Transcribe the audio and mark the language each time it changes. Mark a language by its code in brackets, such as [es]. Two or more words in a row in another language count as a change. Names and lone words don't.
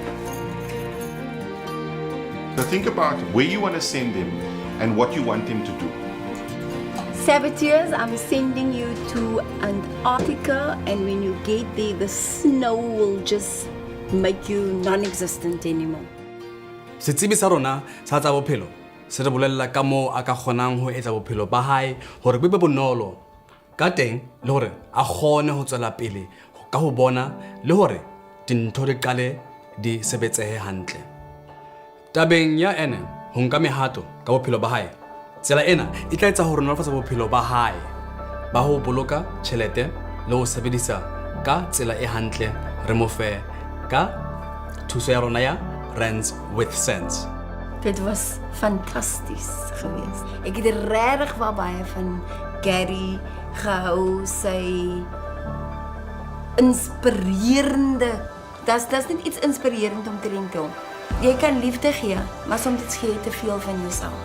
[en] So think about where you want to send him and what you want him to do. Saboteurs, I'm sending you to Antarctica, and when you get there, the snow will just make you non-existent anymore. [st] Setsebi sa rona sa tsa bophelo se re bolella ka moo a ka kgonang ho etsa bophelo ba hae hore bo be bonolo ka teng le hore a kgone ho tswela pele ka ho bona le hore dintho di qale di sebetsehe hantle. Tabeng ya ene ho nka mehato ka bophelo ba hae, tsela ena e tla etsa hore nolofatsa bophelo ba hae ba ho boloka tjhelete le ho sebedisa ka tsela e hantle re mo fe ka thuso ya rona ya Rents with Sense. [af] Dit was fantasties geweest. Ek het regtig baie van Gary gehou, sy inspirerende. Das net iets inspirerend om te dink om. Jy kan liefde gee, maar soms gee jy te veel van jouself.